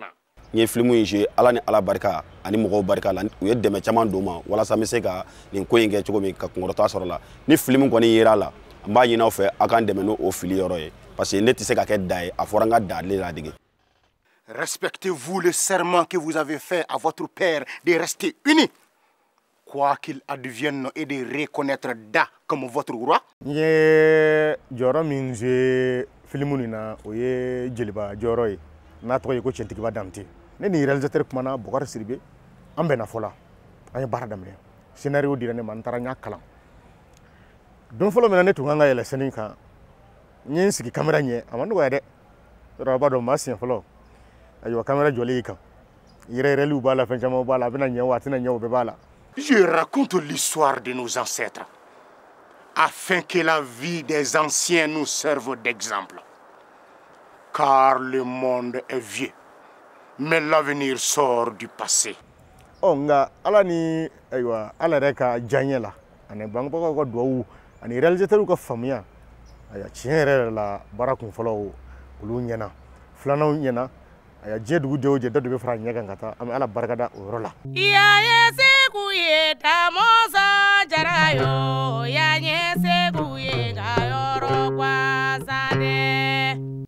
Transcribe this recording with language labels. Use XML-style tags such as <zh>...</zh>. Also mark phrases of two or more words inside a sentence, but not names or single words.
<bm>N ye film in jouer ala ni ala barika ani mɔgɔw barika la u ye dɛmɛ caman don ma walasa n bɛ se ka nin ko in kɛ cogo min ka kunkɔrɔta sɔrɔ la ni film kɔni yera la n b'a ɲini aw fɛ aw k'an dɛmɛ n'o fili yɔrɔ ye</bm> <fr>parce que</fr> <bm>ne tɛ se ka kɛ da ye a fɔra n ka da ale ladege.</bm> <fr>Respectez-vous le serment que vous avez fait à votre père de rester unis, quoi qu'il advienne, et de reconnaître Da comme votre roi.</fr> <bm>Ye jɔyɔrɔ min joué film nin na o ye jeliba jɔyɔrɔ ye n'a tɔgɔ ye ko Cɛntigiba Damte ne ni réalisateur kumana Bukari Sidibe an bɛnna fɔ la an ye baara daminɛ scénario dira ne ma n taara n y'a kalan don fɔlɔ min na ne tun kan ka yɛlɛ scène kan n ye n sigi caméra ɲɛ a ma nɔgɔya dɛ yɔrɔ a b'a dɔn maa siɲɛ fɔlɔ ayiwa caméra jɔlen i kan yɛrɛyɛrɛliw b'a la fɛn caman b'a la a bɛna ɲɛ o a tɛna ɲɛ o bɛɛ b'a la.</bm> <fr>Je raconte l'histoire de nos ancêtres afin que la vie des anciens nous serve d'exemple. Car le monde est vieux, mais l'avenir sort du passé.</fr> <bm>Oh, nga ala ni ayiwa ala yɛrɛ ka diyaɲɛ la ani bangebagaw ka duwawu ani réalisateur ka faamuya ayiwa tiɲɛ yɛrɛ la baara kun fɔlɔ olu ɲɛna filananw ɲɛna ayiwa diɲɛ dugu jɛ o jɛ dɔ de bɛ fara ɲɛ kan ka taa an bɛ ala barikada o yɔrɔ la. Segu ye tamosa jarayo ya nye Segu ye gayoro kwasade</bm>